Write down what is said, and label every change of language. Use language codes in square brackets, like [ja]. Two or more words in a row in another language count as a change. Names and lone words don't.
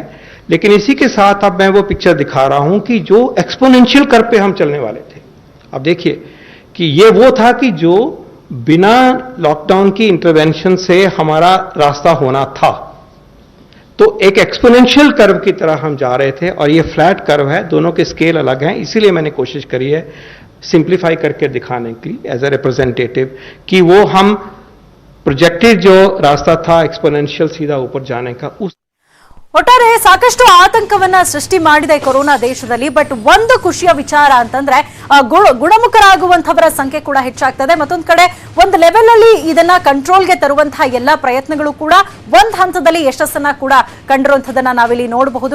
[hi] लेकिन इसी के साथ अब मैं वो पिक्चर दिखा रहा हूं कि जो [en] exponential curve [hi] पे हम चलने वाले थे, अब देखिए कि ये वो था कि जो बिना लॉकडाउन की इंटरवेंशन से हमारा रास्ता होना था, तो एक [en] exponential curve [hi] की तरह हम जा रहे थे और ये [en] flat curve [hi] है, दोनों के स्केल अलग हैं। इसीलिए मैंने कोशिश करी है सिंप्लीफाई करके दिखाने की [en] as a representative [hi] कि वो हम प्रोजेक्टेड जो रास्ता था एक्सपोनेंशियल सीधा ऊपर जाने का उस [kn] ಒಟ್ಟಾರೆ ಸಾಕಷ್ಟು ಆತಂಕವನ್ನ ಸೃಷ್ಟಿ ಮಾಡಿದೆ ಕೊರೋನಾ ದೇಶದಲ್ಲಿ. ಬಟ್ ಒಂದು ಖುಷಿಯ ವಿಚಾರ ಅಂತಂದ್ರೆ ಗುಣಮುಖರಾಗುವಂತವರ ಸಂಖ್ಯೆ ಕೂಡ ಹೆಚ್ಚಾಗ್ತದೆ. ಮತ್ತೊಂದು ಕಡೆ ಒಂದು ಲೆವೆಲ್ ಅಲ್ಲಿ ಇದನ್ನ ಕಂಟ್ರೋಲ್ಗೆ ತರುವಂತಹ ಎಲ್ಲಾ ಪ್ರಯತ್ನಗಳು ಕೂಡ ಒಂದ್ ಹಂತದಲ್ಲಿ ಯಶಸ್ಸನ್ನ ಕೂಡ ಕಂಡಿರುವಂತದನ್ನ ನಾವಿಲ್ಲಿ ನೋಡಬಹುದು.